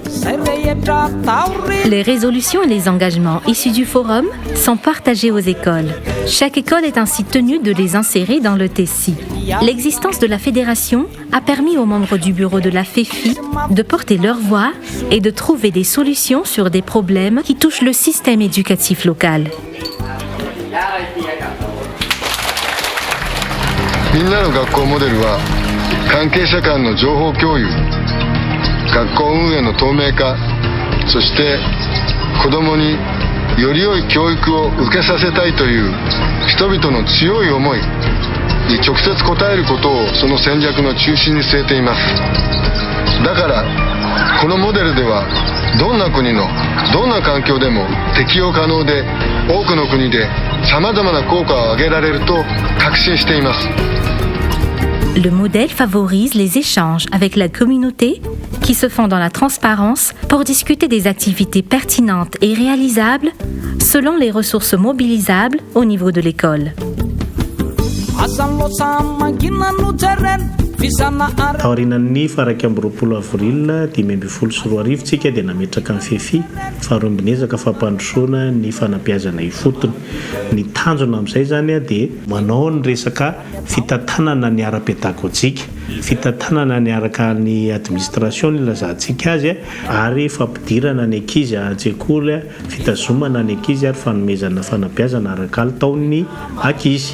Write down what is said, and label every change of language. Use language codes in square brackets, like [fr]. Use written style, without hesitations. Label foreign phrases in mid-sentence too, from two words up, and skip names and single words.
[fr] Les résolutions et les engagements issus du forum sont partagés aux écoles. Chaque école est ainsi tenue de les insérer dans le TECI. L'existence de la fédération a permis aux membres du bureau de la FEFI de porter leur voix et de trouver des solutions sur des problèmes qui touchent le système éducatif local. [ja] みんなの学校モデルは関係者間の情報共有、学校運営の透明化、そして子どもにより良い教育を受けさせたいという人々の強い思いに直接応えることをその戦略の中心に据えています。だからこのモデルではどんな国のどんな環境でも適用可能で多くの国でさまざまな効果を上げられると確信しています。 [fr] Le modèle favorise les échanges avec la communauté qui se font dans la transparence pour discuter des activités pertinentes et réalisables selon les ressources mobilisables au niveau de l'école. [mg] Taorinan'ny faraka amby roapolo avril 2024 tsika dia nametraka amin'ny FEFI faharombinezaka fampandrosoana ny fanabeazana ifotony. Ny tanjona amin'izay zany dia manao ny resaka fitantanana ny ara-pedagojika, fitantanana ny araka ny administration ilazantsika azy ary fampidirana ny ankizy an-tsekoly, fitazomana ny ankizy ary fanomezana fanabeazana araka ny taon'ny ankizy.